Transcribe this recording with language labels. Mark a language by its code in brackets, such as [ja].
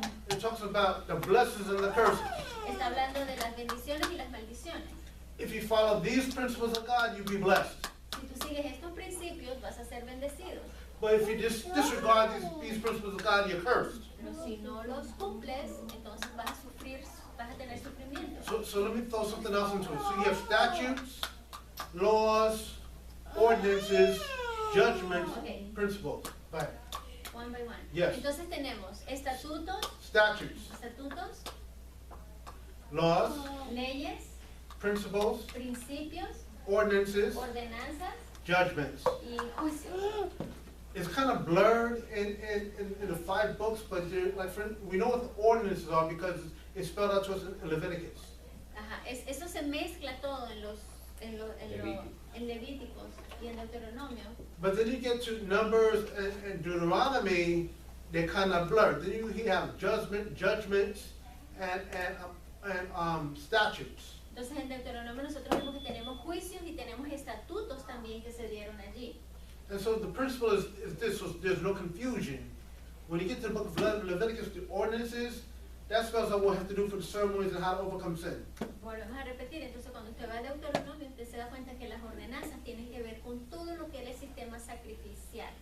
[en] It talks about the blessings and the curses. [es] Está hablando de las bendiciones y las maldiciones. [en] If you follow these principles of God, you'll be blessed. [es] Si tú sigues estos principios, vas a ser bendecido. [en] But if you disregard these principles of God, you're cursed. [es] Pero si no los cumples, entonces vas a sufrir, vas a tener sufrimiento. [en] So let me throw something else into it. So you have statutes, laws, ordinances, judgments, Okay. principles. Go ahead. One by one. Yes. [es] Entonces tenemos estatutos, [en] Statutes, laws, [es] leyes, [en] principles, [es] principios, [en] ordinances, [es] ordenanzas [en] judgments. [es] y juicios. [en] It's kind of blurred in the 5 books, but we know what the ordinances are because it's spelled out to us in Leviticus. [es] Ajá, eso se mezcla todo en Levíticos y en Deuteronomio. [en] But then you get to Numbers and Deuteronomy, they're kind of blurred. Then you have judgments, and statutes. [es] Entonces en Deuteronomio nosotros vemos que tenemos juicios y tenemos estatutos también que se dieron allí. [en] And so the principle is this, so there's no confusion. When you get to the book of Leviticus, the ordinances, that spells out what we have to do for the ceremonies and how to overcome sin. [es] Volvemos a repetir, entonces cuando usted va a Deuteronomio, usted se da cuenta que las ordenanzas tienen que ver con todo lo que es el sistema sacrificial,